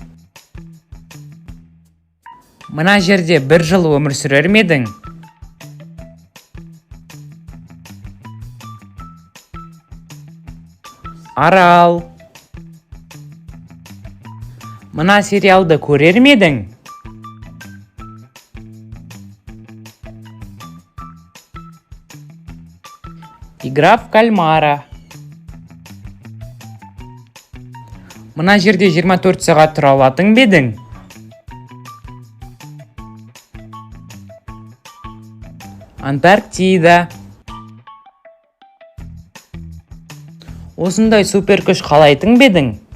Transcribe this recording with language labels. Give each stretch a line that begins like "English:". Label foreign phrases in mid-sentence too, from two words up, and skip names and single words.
Kazakh: Мына жерде 1 жыл өмір сүрер ме едің? Арал. Мына сериалды көрер ме едің? Игра в кальмара. Мына жерде 24 сағат тұра алатын ба едің? Антарктида. Осындай супер күш қалайтын ба едің?